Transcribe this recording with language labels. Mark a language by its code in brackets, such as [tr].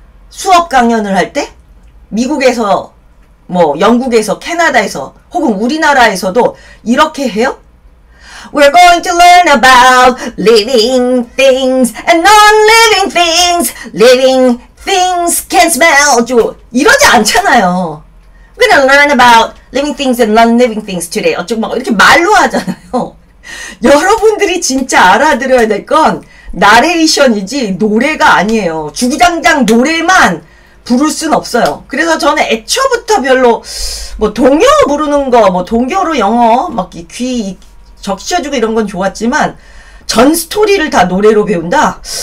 [ko] 수업 강연을 할 때? 미국에서 영국에서 캐나다에서 혹은 우리나라에서도 이렇게 해요? [en] We're going to learn about living things and non-living things. Living things can smell. [ko] 이러지 않잖아요. [en] We're gonna learn about living things and non-living things today. [ko] 어쩌고 막 이렇게 말로 하잖아요. 여러분들이 진짜 알아들어야 될 건 나레이션이지 노래가 아니에요. 주구장창 노래만 부를 순 없어요. 그래서 저는 애초부터 별로 동요 부르는 거, 동요로 영어 막 귀 적셔주고 이런 건 좋았지만 전 스토리를 다 노래로 배운다?